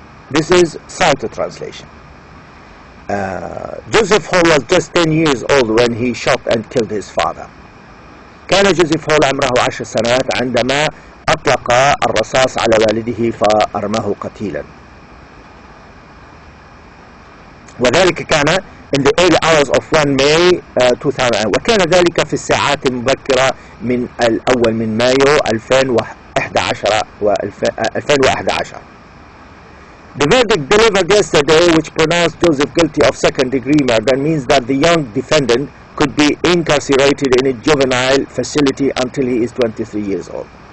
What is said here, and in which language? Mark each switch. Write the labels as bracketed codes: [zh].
[en] This is cited translation. Joseph Hall was just 10 years old when he shot and killed his father. [ar] كان جوزيف هول عمره 10 سنوات عندما أطلق الرصاص على والده فأرماه قتيلا. وذلك كان [en] in the early hours of 1 May 2000 [ar] وكان ذلك في الساعات المبكرة من الأول من مايو 2011. [en] The verdict delivered yesterday, which pronounced Joseph guilty of second-degree murder, means that the young defendant could be incarcerated in a juvenile facility until he is 23 years old.